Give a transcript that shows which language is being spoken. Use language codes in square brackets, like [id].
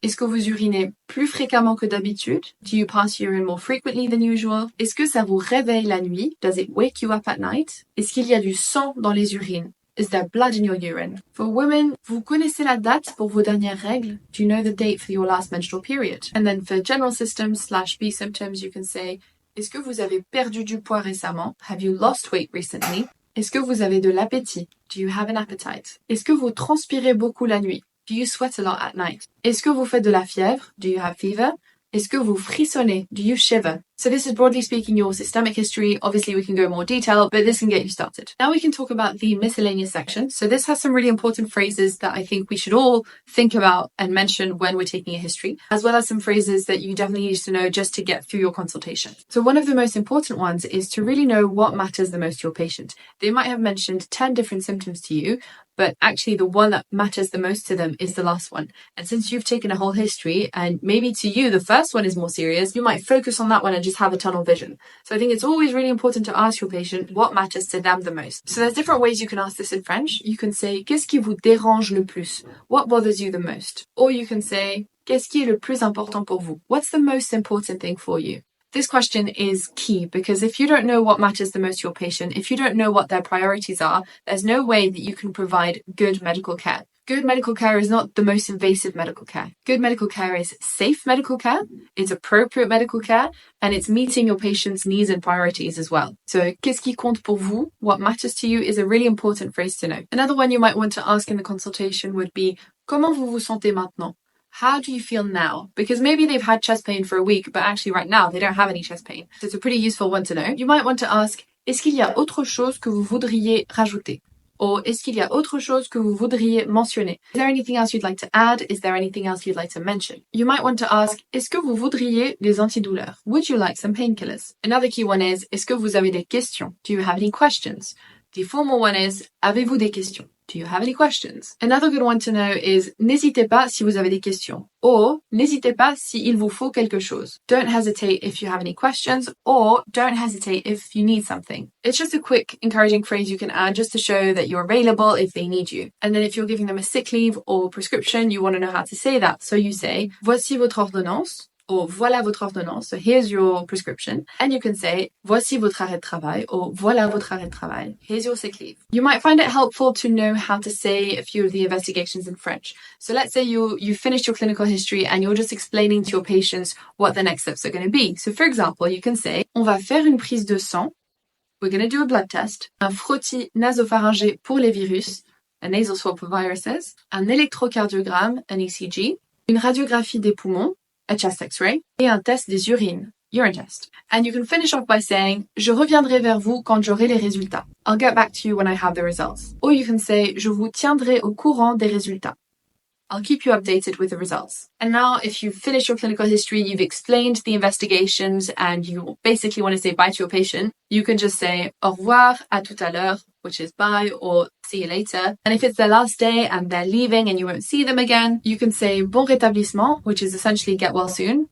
[fr] Est-ce que vous urinez plus fréquemment que d'habitude? [en] Do you pass urine more frequently than usual? [fr] Est-ce que ça vous réveille la nuit? [en] Does it wake you up at night? [fr] Est-ce qu'il y a du sang dans les urines? [en] Is there blood in your urine? For women, [fr] vous connaissez la date pour vos dernières règles? [en] Do you know the date for your last menstrual period? And then for general systems / B symptoms, you can say, [fr] est-ce que vous avez perdu du poids récemment? [en] Have you lost weight recently? [fr] Est-ce que vous avez de l'appétit? [en] Do you have an appetite? [fr] Est-ce que vous transpirez beaucoup la nuit? [en] Do you sweat a lot at night? [fr] Est-ce que vous faites de la fièvre? [en] Do you have fever? [fr] Est-ce que vous frissonnez? [en] Do you shiver? So this is broadly speaking your systemic history. Obviously we can go more detail, but this can get you started. Now we can talk about the miscellaneous section. So this has some really important phrases that I think we should all think about and mention when we're taking a history, as well as some phrases that you definitely need to know just to get through your consultation. So one of the most important ones is to really know what matters the most to your patient. They might have mentioned 10 different symptoms to you, but actually the one that matters the most to them is the last one. And since you've taken a whole history and maybe to you the first one is more serious, you might focus on that one and just have a tunnel vision. So I think it's always really important to ask your patient what matters to them the most. So there's different ways you can ask this in French. [fr] You can say, qu'est-ce qui vous dérange le plus? [en] What bothers you the most? Or you can say, [fr] qu'est-ce qui est le plus important pour vous? [en] What's the most important thing for you? This question is key because if you don't know what matters the most to your patient, if you don't know what their priorities are, there's no way that you can provide good medical care. Good medical care is not the most invasive medical care. Good medical care is safe medical care, it's appropriate medical care, and it's meeting your patient's needs and priorities as well. [fr] So, qu'est-ce qui compte pour vous? [en] What matters to you is a really important phrase to know. Another one you might want to ask in the consultation would be, [fr] comment vous vous sentez maintenant? [en] How do you feel now? Because maybe they've had chest pain for a week, but actually right now they don't have any chest pain. So it's a pretty useful one to know. You might want to ask, [fr] est-ce qu'il y a autre chose que vous voudriez rajouter? Or est-ce qu'il y a autre chose que vous voudriez mentionner? [en] Is there anything else you'd like to add? Is there anything else you'd like to mention? You might want to ask, [fr] est-ce que vous voudriez des antidouleurs? [en] Would you like some painkillers? Another key one is, [fr] est-ce que vous avez des questions? [en] Do you have any questions? The formal one is, [fr] avez-vous des questions? [en] Do you have any questions? Another good one to know is, [fr] n'hésitez pas si vous avez des questions. Or, n'hésitez pas si il vous faut quelque chose. [en] Don't hesitate if you have any questions, or don't hesitate if you need something. It's just a quick, encouraging phrase you can add just to show that you're available if they need you. And then if you're giving them a sick leave or prescription, you want to know how to say that. So you say, [fr] voici votre ordonnance. [en] Or [fr] voilà votre ordonnance, [en] so here's your prescription. And you can say, [fr] voici votre arrêt de travail, or voilà votre arrêt de travail, [en] here's your sick leave. You might find it helpful to know how to say a few of the investigations in French. So let's say you finished your clinical history and you're just explaining to your patients what the next steps are going to be. So for example, you can say, [fr] on va faire une prise de sang, [en] we're going to do a blood test, [fr] un frottis nasopharyngé pour les virus, [en] a nasal swab for viruses, [fr] un électrocardiogramme, [en] an ECG, [fr] une radiographie des poumons, [en] a chest x-ray, [fr] et un test des urines, [en] urine test. And you can finish off by saying, [fr] je reviendrai vers vous quand j'aurai les résultats. [en] I'll get back to you when I have the results. Or you can say, [fr] je vous tiendrai au courant des résultats. [en] I'll keep you updated with the results. And now, if you've finished your clinical history, you've explained the investigations, and you basically want to say bye to your patient, you can just say [fr] au revoir, à tout à l'heure, [en] which is bye, or see you later. And if it's their last day and they're leaving and you won't see them again, you can say [fr] bon rétablissement, [en] which is essentially get well soon.